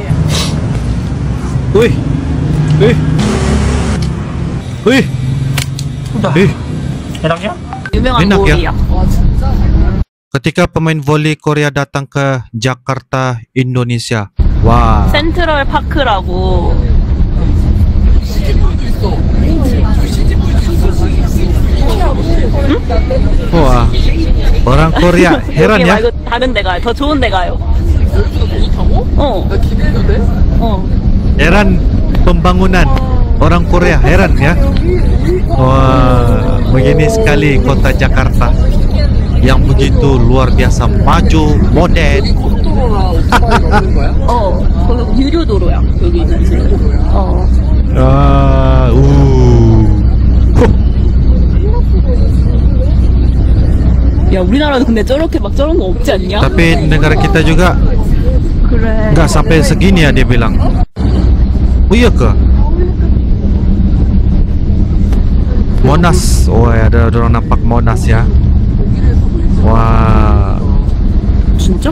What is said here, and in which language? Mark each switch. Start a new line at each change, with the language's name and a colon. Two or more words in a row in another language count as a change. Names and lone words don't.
Indonesian: Udah. Enak ya? Enak ya. Ketika pemain voli Korea datang ke Jakarta, Indonesia, Wah.
Korean: 센트럴 파크라고. Wah.
Indonesian: Orang Korea heran
Korean: 여기
Indonesian: ya.
Korean: 말고 다른 데 가요. 더 좋은 데 가요. 어.
Indonesian: Heran pembangunan orang Korea, heran ya. Wah, begini sekali kota Jakarta yang begitu luar biasa maju, modern.
Korean: 거기 유료 도로야. 여기 있는 지금. 야, 우리나라도 근데 저렇게 막 저런 거 없지 않냐?
Indonesian: Tapi negara kita juga
Korean: 그래.
Indonesian: nggak sampai segini ya dia bilang. Oh iya ke? Monas, oh ya ada orang nampak Monas ya. Wah,
Korean: 진짜?